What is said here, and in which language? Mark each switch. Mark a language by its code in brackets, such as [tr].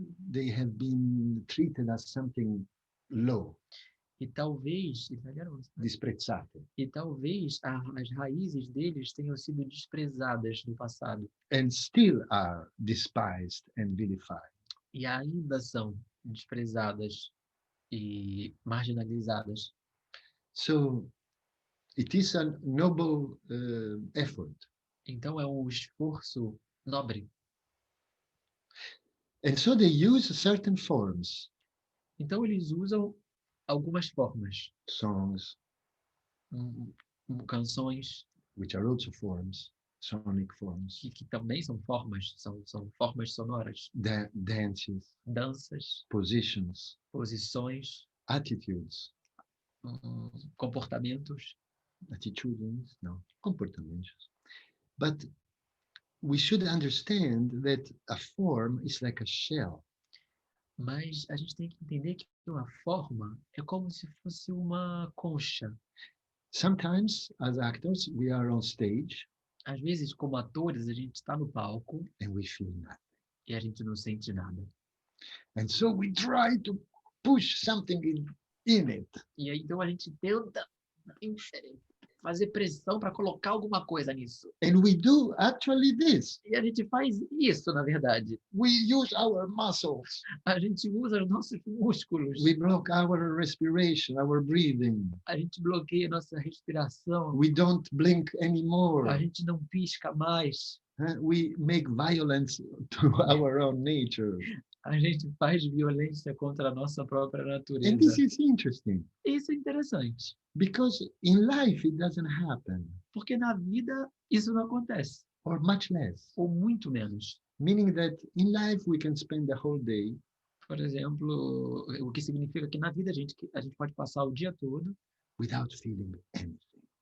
[en] They have been treated as something low, [pt] E talvez disprezzate, as raízes deles tenham sido desprezadas no passado [en] and still are despised and vilified. [pt] e ainda são desprezadas e marginalizadas. [en] So it is a noble effort. [pt] Então é um esforço nobre. [en] And so they use certain forms, [pt] Então eles usam algumas formas, [en] songs, [pt] canções, [en] which are also forms, sonic forms, [pt] que também são formas sonoras, [en] dances, [pt] danças, [en] positions, [pt] posições, [en] attitudes, [pt] comportamentos. attitudes, no, comportamentos. [en] But we should understand that a form is like a shell. [pt] Mas a gente tem que entender que uma forma é como se fosse uma concha. [en] Sometimes, as actors, we are on stage [pt] Às vezes, como atores, a gente está no palco [en] and we feel nothing. [pt] e a gente não sente nada. [en] And so we try to push something in it. [pt] E aí, então, a gente tenta fazer pressão para colocar alguma coisa nisso. [en] And we do actually this. [pt] E a gente faz isso, na verdade. [en] We use our muscles. [pt] A gente usa os nossos músculos. [en] We block our respiration, our breathing. [pt] A gente bloqueia a nossa respiração. [en] We don't blink anymore. [pt] A gente não pisca mais. [en] We make violence to our own nature. [pt] A gente faz violência contra a nossa própria natureza. [en] And this is interesting. [pt] Isso é interessante. [en] Because in life it doesn't happen, [pt] Porque na vida isso não acontece. [en] or much less. [pt] Ou muito menos. [en] Meaning that in life we can spend the whole day [pt] Por exemplo, o que significa que na vida a gente pode passar o dia todo [en] without feeling anything,